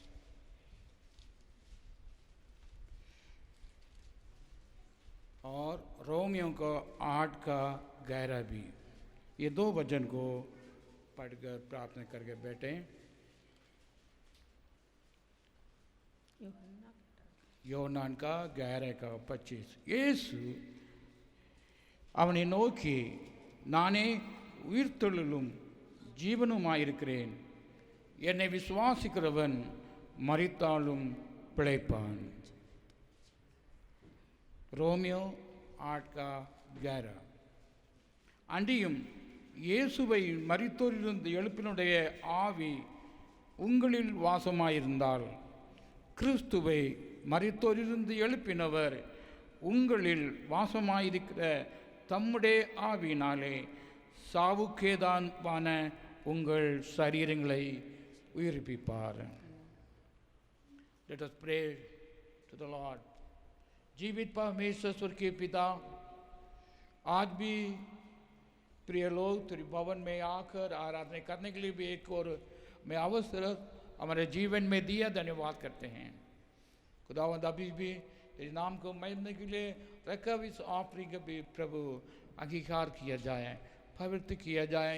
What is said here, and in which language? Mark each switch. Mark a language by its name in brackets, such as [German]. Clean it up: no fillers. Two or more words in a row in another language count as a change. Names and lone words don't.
[Hindi] और रोमियो का 8 का 11 भी। ये दो वचन को पढ़कर प्रार्थना करके बैठें। യോഹന്നാൻ का 11 का 25. [Tamil] இயேசு அவனை நோக்கி, நானே உயிர்த்தெழுதலும் ஜீவனுமாயிருக்கிறேன், என்னை விசுவாசிக்கிறவன் மரித்தாலும் பிழைப்பான். [Hindi] ரோமியோ 8 का 11. [Tamil] அன்றியும் இயேசுவை மரித்தோரிலிருந்து எழுப்பினுடைய ஆவி உங்களில் வாசமாயிருந்தால் கிறிஸ்துவை மரித்தோரிலிருந்து எழுப்பினவர் உங்களில் வாசமாயிருக்கிற தம்முடைய ஆவியினாலே சாவுக்கேதான உங்கள் சரீரங்களை உயிர்ப்பிப்பார். [English] Let us pray to the Lord. [Hindi] जीवित परमेश्वर स्वर्गीय पिता, आज भी प्रिय लोग तेरे भवन में आकर आराधना करने के लिए भी एक और मैं अवसर हमारे जीवन में दिया, धन्यवाद करते हैं। खुदावंद अभी भी तेरे नाम को महिमा के लिए रखा इस ऑफरिंग का भी प्रभु अंगीकार किया जाए, पवित्र किया जाए।